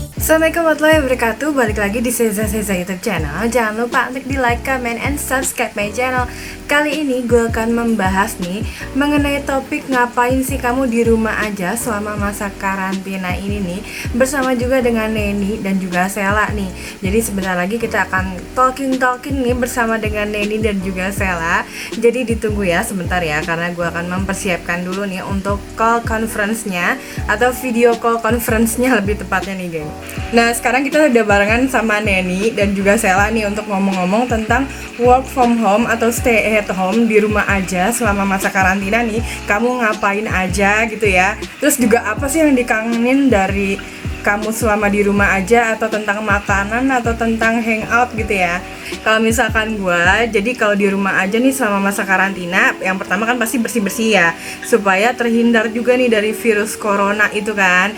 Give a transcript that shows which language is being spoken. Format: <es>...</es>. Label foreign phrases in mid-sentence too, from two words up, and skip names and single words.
<ar>السلام عليكم ورحمة الله وبركاته.</ar> <id>Balik lagi di Seza</id> <en>YouTube channel.</en> <id>Jangan lupa untuk di</id> <en>like, comment, and subscribe my channel.</en> <id>Kali ini gue akan membahas nih mengenai topik ngapain sih kamu di rumah aja selama masa karantina ini nih, bersama juga dengan Neni dan juga Sela nih. Jadi sebentar lagi kita akan talking nih bersama dengan Neni dan juga Sela. Jadi ditunggu ya sebentar ya, karena gue akan mempersiapkan dulu nih untuk</id> <en>call conference-nya</en> <id>atau</id> <en>video call conference-nya</en> <id>lebih tepatnya nih geng. Nah sekarang kita udah barengan sama Neni dan juga Sela nih untuk ngomong-ngomong tentang</id> <en>work from home</en> <id>atau</id> <en>stay at home,</en> <id>di rumah aja selama masa karantina nih. Kamu ngapain aja gitu ya. Terus juga apa sih yang dikangenin dari kamu selama di rumah aja, atau tentang makanan atau tentang hangout gitu ya. Kalau misalkan gue, jadi kalau di rumah aja nih selama masa karantina, yang pertama kan pasti bersih-bersih ya, supaya terhindar juga nih dari virus corona itu kan.</id>